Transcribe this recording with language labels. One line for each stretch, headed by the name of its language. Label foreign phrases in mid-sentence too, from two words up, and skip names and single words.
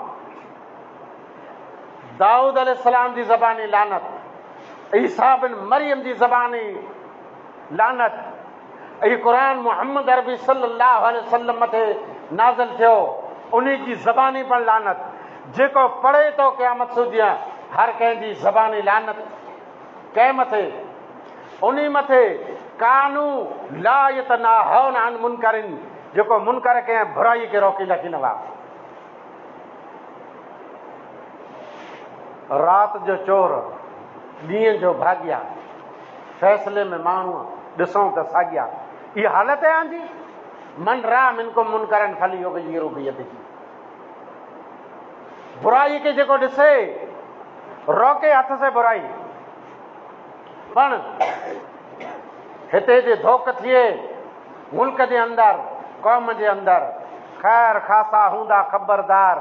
Sindhi: दाऊद अलैहिस्सलाम जी ज़बानी लानत, ईसा बिन मरियम जी ज़बानी लानत। ऐं क़ुरान मुहम्मद अरबी
Arabic: صلى الله عليه وسلم
Sindhi: मथे नाज़िल थियो, उन जी ज़बानी पण लानत। जेको पढ़े थो क़यामत सूदिया हर कंहिंजी ज़बानी लानत कंहिं मथे, उन मथे
Arabic: كانوا لا يتناهون عن منكر,
Sindhi: जेको मुनकर कंहिं बुराई खे रोकींदा की न हुआ। राति जो चोर, ॾींहं जो भाॻिया, फ़ैसिले में माण्हू ॾिसूं त साॻिया। इहा हालत आहे आंजी।
Arabic: من رأى منكم منكرا فليغيره بيده.
Sindhi: बुराई खे जेको ॾिसे रोके हथ से बुराई। पण हिते जे धोख थिए मुल्क जे अंदरि, क़ौम जे अंदरि, ख़ैर ख़ासा हूंदा ख़बरदार।